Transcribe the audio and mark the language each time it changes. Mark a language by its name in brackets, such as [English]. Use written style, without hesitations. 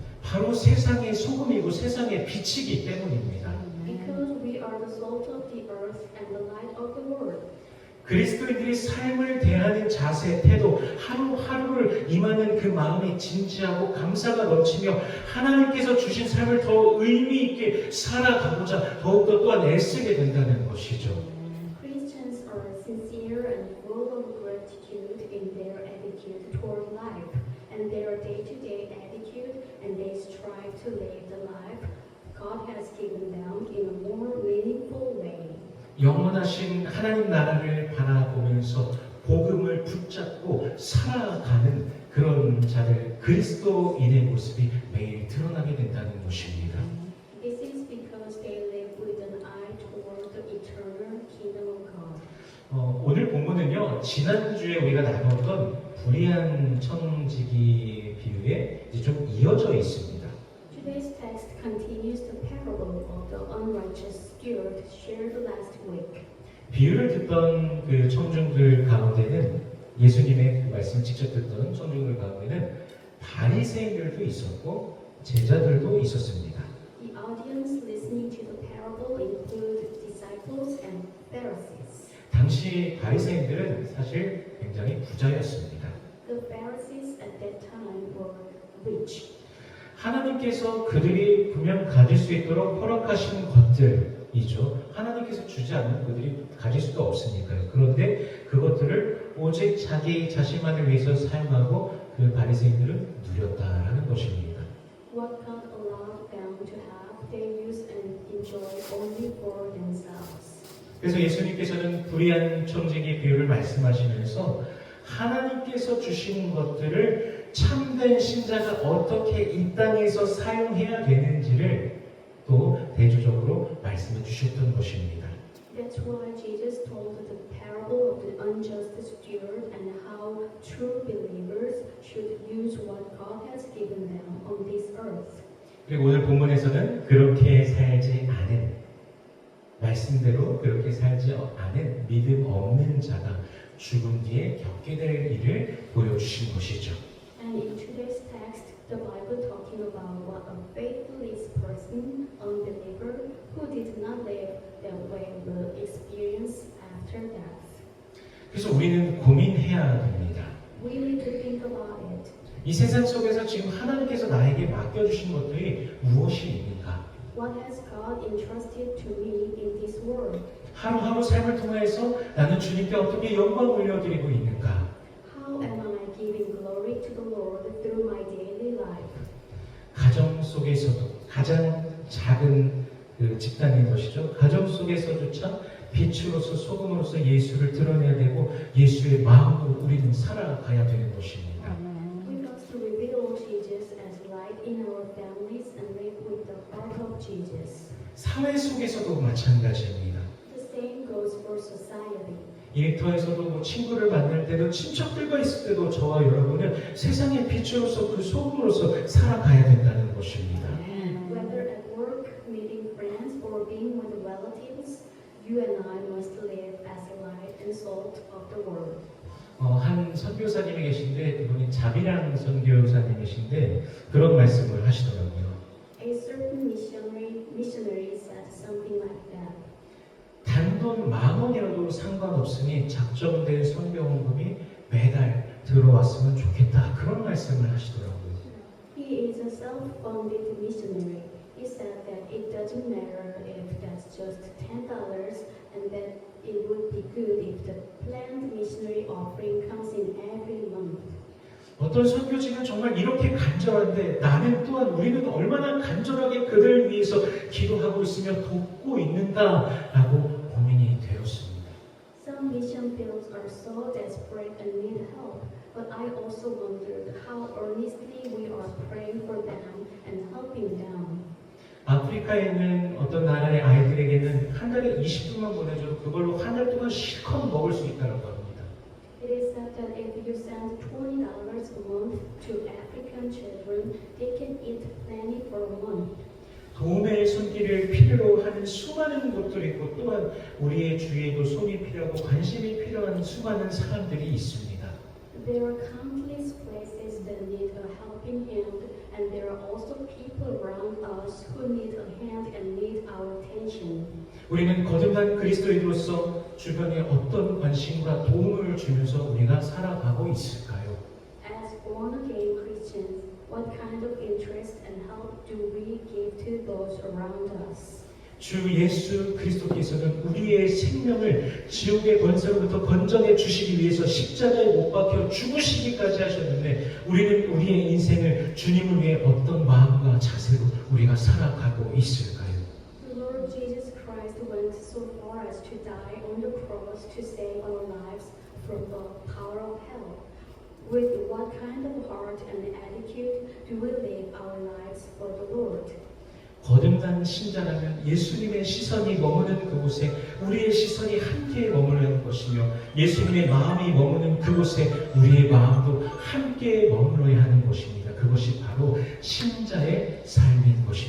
[Korean] 바로 세상의 소금이고 세상의 빛이기 때문입니다. [English] Because we are the salt of the earth and the light of the world. [Korean] 그리스도인들이 삶을 대하는 자세, 태도, 하루하루를 임하는 그 마음이 진지하고 감사가 넘치며 하나님께서 주신 삶을 더 의미 있게 살아가고자 더욱더 또한 애쓰게 된다는 것이죠. [English] Christians are sincere and full of gratitude in their attitude toward life and their day-to-day attitude, and they strive to live the life God has given them in a more meaningful way. [Korean] 영원하신 하나님 나라를 바라보면서 복음을 붙잡고 살아가는 그런 자들, 그리스도인의 모습이 매일 드러나게 된다는 것입니다. [English] This is because they live with an eye toward the eternal kingdom of God. [Korean] 오늘 본문은요, 지난주에 우리가 나눴던 불의한 청지기 비유에 이제 좀 이어져 있습니다. [English] today's text continues the parable of the unrighteous steward shared last week. [Korean] 비유를 듣던 그 청중들 가운데는 예수님의 그 말씀을 직접 듣던 청중들 가운데는 바리새인들도 있었고 제자들도 있었습니다. [English] The audience listening to the parable include disciples and Pharisees. [Korean] 당시 바리새인들은 사실 굉장히 부자였습니다. [English] The Pharisees at that time were rich. [Korean] 하나님께서 그들이 분명 가질 수 있도록 허락하신 것들이죠. 하나님께서 주지 않는 그들이 가질 수도 없으니까요. 그런데 그것들을 오직 자기 자신만을 위해서 사용하고 그 바리새인들은 누렸다라는 것입니다. [English] What God allowed them to have, they use and enjoy only for themselves. [Korean] 그래서 예수님께서는 불의한 청지기 비유를 말씀하시면서 하나님께서 주신 것들을 참된 신자가 어떻게 이 땅에서 사용해야 되는지를 또 대조적으로 말씀해 주셨던 것입니다. [English] That's why Jesus told the parable of the unjust steward and how true believers should use what God has given them on this earth. [Korean] 그리고 오늘 본문에서는 그렇게 살지 않은 말씀대로 그렇게 살지 않은 믿음 없는 자가 죽음 뒤에 겪게 될 일을 보여주신 것이죠. [English] And in today's text, the Bible talking about what a faithless person, unbeliever, who did not live that way will experience after death. [Korean] 그래서 우리는 고민해야 됩니다. [English] We need to think about it. [Korean] 이 세상 속에서 지금 하나님께서 나에게 맡겨주신 것들이 무엇입니까? [English] What has God entrusted to me in this world? [Korean] 하루하루 삶을 통해서 나는 주님께 어떻게 영광 올려드리고 있는가? [English] How am I giving glory to the Lord through my daily life? [Korean] 가정 속에서도 가장 작은 그 집단인 것이죠. 가정 속에서조차 빛으로서 소금으로서 예수를 드러내야 되고 예수의 마음으로 우리는 살아가야 되는 것입니다. [English] We must reveal Jesus as light in our families and live with the heart of Jesus. [Korean] 사회 속에서도 마찬가지입니다. [English] The same goes for society. [Korean] 일터에서도 뭐 친구를 만날 때도 친척들과 있을 때도 저와 여러분은 세상의 빛으로서 그 소금으로서 살아가야 된다는 것입니다. [English] Whether at work, meeting friends, or being with relatives, you and I must live as the light and salt of the world. [Korean] 한 선교사님이 계신데 그분이 자비랑 선교사님이신데 그런 말씀을 하시더라고요. [English] A certain missionary said something like that. [Korean] 단돈 10,000원이라도 상관없으니 작정된 선교 헌금이 매달 들어왔으면 좋겠다. 그런 말씀을 하시더라고요. [English] He is a self-funded missionary. He said that it doesn't matter if that's just $10 and that it would be good if the planned missionary offering comes in every month. [Korean] 어떤 선교지는 정말 이렇게 간절한데 나는 또한 우리는 얼마나 간절하게 그들을 위해서 기도하고 있으며 돕고 있는가라고 고민이 되었습니다. [English] Some mission fields are so desperate and need help, but I also wondered how earnestly we are praying for them and helping them. [Korean] 아프리카에 있는 어떤 나라의 아이들에게는 한 달에 20분만 보내줘도 그걸로 한 달 동안 실컷 먹을 수 있다고 합니다. [English] It is said that if you send $20 a month to African children, they can eat plenty for a month. [Korean] 도움의 손길을 필요로 하는 수많은 곳들이 있고 또한 우리의 주위에도 손이 필요하고 관심이 필요한 수많은 사람들이 있습니다. [English] There are countless places that need a helping hand, and there are also people around us who need a hand and need our attention. [Korean] 우리는 거듭난 그리스도인으로서 주변에 어떤 관심과 도움을 주면서 우리가 살아가고 있을까요? [English] As born-again Christians, what kind of interest and help do we give to those around us? [Korean] 주 예수 그리스도께서는 우리의 생명을 지옥의 권세로부터 건져내 주시기 위해서 십자가에 못 박혀 죽으시기까지 하셨는데 우리는 우리의 인생을 주님을 위해 어떤 마음과 자세로 우리가 살아가고 있을까요? [English] The Lord Jesus Christ went so far as to die on the cross to save our lives from the power of hell. With what kind of heart and attitude do we live our lives for the Lord? [Korean] 거듭난 신자라면 예수님의 시선이 머무는 그곳에 우리의 시선이 함께 머무르는 것이며 예수님의 마음이 머무는 그곳에 우리의 마음도 함께 머물러야 하는 것입니다. 그것이 바로 신자의 삶인